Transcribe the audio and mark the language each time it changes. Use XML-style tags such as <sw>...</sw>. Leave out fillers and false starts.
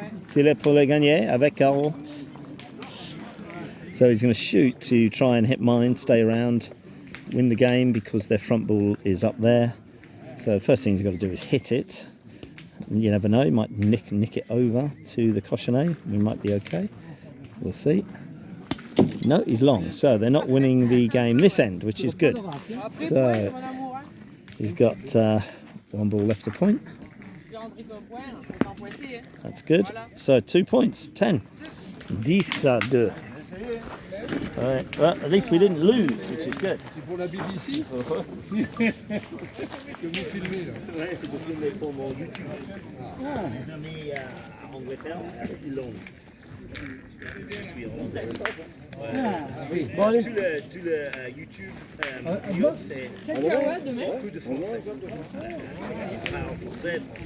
<fr>Tirer pour les gagner avec Carol.</fr> <en>So he's going to shoot to try and hit mine, stay around, win the game because their front ball is up there. So the first thing he's got to do is hit it. You never know, he might nick it over to the cochonnet. We might be okay. We'll see. No, he's long. So they're not winning the game this end, which is good. So he's got one ball left to point. That's good. So 2 points, 10. 10-2. Right. Well, at least we didn't lose, which is good.</en> <fr>C'est pour la BBC que vous filmez là. Ouais, je filme pour mon YouTube. Mes amis à Angleterre, ils l'ont. Je suis hollandais. Bon, tout le YouTube, c'est beaucoup de français. Il parle français.</fr>